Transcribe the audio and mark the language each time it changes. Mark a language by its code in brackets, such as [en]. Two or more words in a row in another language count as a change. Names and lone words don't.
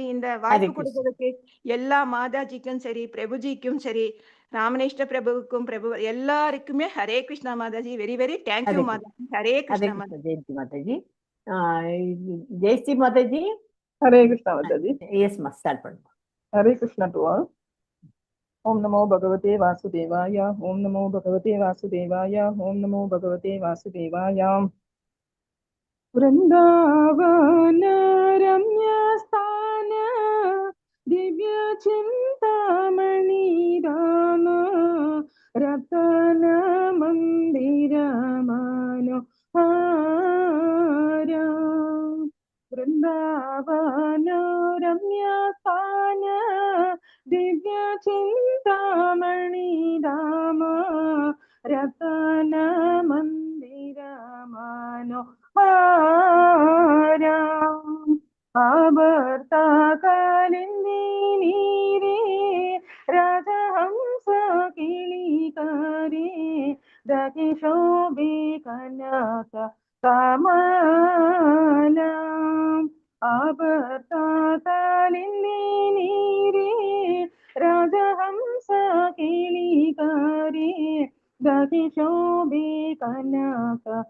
[ta] இந்த வாய்ப்பு கொடுத்ததுக்கு எல்லா மாதாஜிக்கும் சரி, பிரபுஜிக்கும் சரி, ராமனிஷ்ட பிரபுவுக்கும் பிரபு எல்லாருக்குமே [sa] हरे कृष्ण [ta] மாதாஜி. [en] very very thank you [ta] மாதாஜி. [sa] हरे कृष्ण [ta] மாதாஜி. ஜெயந்தி மாதாஜி. ஜெயஸ்ரீ மாதாஜி. [sa] हरे कृष्ण [ta] மாதாஜி. எஸ் மா, ஸ்டார்ட் பண்ணுங்க. [sa] हरे कृष्ण [en] to all. [sa] ॐ नमो भगवते वासुदेवाय. ॐ नमो भगवते वासुदेवाय। ॐ नमो भगवते वासुदेवाय. [bn] বৃন্দাবন রম্য স্থান দিব্য চিন্তামণি রাম রতন মন্দির মানো বৃন্দাবন রম্য স্থান দিব্য চিন্তামণি রাম রতন মন্দির মানো আবর্তা কালিন্দী নীরে রাজহংস কিলিকারে দকী শোভে কনক কমলা আবর্তা কালিন্দী নীরে রাজহংস কিলিকারে দকী শোভে কনক